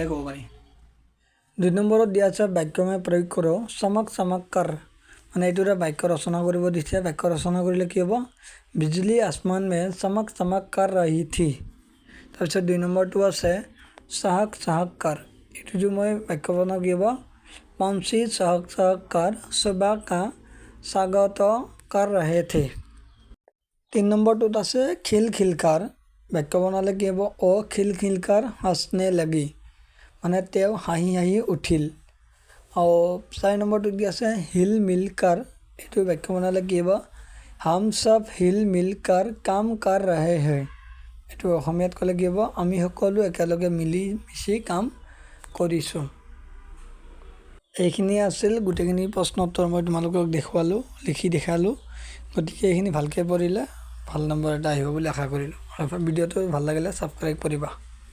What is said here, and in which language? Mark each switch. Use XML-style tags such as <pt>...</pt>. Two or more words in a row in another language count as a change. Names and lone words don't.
<as>ক'ব পাৰি 2 নম্বৰত দিয়া আছে</as> <hi>वाक्य में प्रयोग करो चमक कर</hi> <as>মানে এইটোৰে বাক্য ৰচনা কৰিব দিছে বাক্য ৰচনা কৰিলে কি হ'ব</as> <hi>बिजली आसमान में चमक कर रही थी</hi> <as>তাৰপিছত 2 নম্বৰটো আছে</as> <hi>चहक कर</hi> <as>এইটো মই বাক্য বনাওঁ কি হ'ব</as> <hi>पंछी चहक कर सुबह का स्वागत कर रहे थे</hi> <as>3 নম্বৰটোত আছে খিলখিলকাৰ বাক্য বনালে কি হ'ব</as> <hi>वो खिलखिलाकर हंसने लगी</hi> <as>মানে তেওঁ হাঁহি হাঁহি উঠিল আৰু 4 নম্বৰটোত কি আছে</as> <hi>हिल मिलकर</hi> <as>এইটো বাক্য বনালে কি হ'ব</as> <hi>हम सब हिल मिलकर काम कर रहे हैं</hi> <as>এইটো অসমীয়াত ক'লে কি হ'ব আমি সকলো একেলগে মিলি মিছি কাম কৰিছোঁ এইখিনি আছিল গোটেইখিনি প্ৰশ্ন উত্তৰ মই তোমালোকক দেখুৱালোঁ লিখি দেখালোঁ গতিকে এইখিনি ভালকৈ পঢ়িলে ভাল নম্বৰ এটা আহিব বুলি আশা কৰিলোঁ আৰু ভিডিঅ'টো ভাল লাগিলে ছাবস্ক্ৰাইব কৰিবা</as>